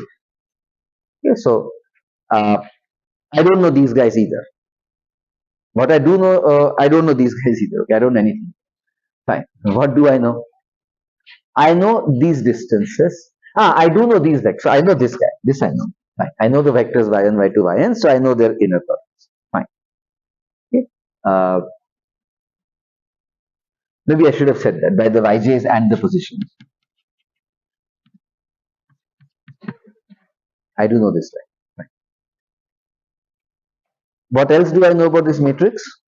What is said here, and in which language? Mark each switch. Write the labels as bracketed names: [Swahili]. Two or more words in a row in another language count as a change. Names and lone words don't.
[English] Okay, so I don't know these guys either. What I do know, I don't know these guys either. Okay, I don't know anything. Fine. What do I know? I know these distances. I do know these vectors. So I know this guy. This I know. Fine. I know the vectors y1, y2, yn. So I know their inner products. Fine. Okay. Maybe I should have said that by the yj's and the positions. I do know this guy. Fine. What else do I know about this matrix?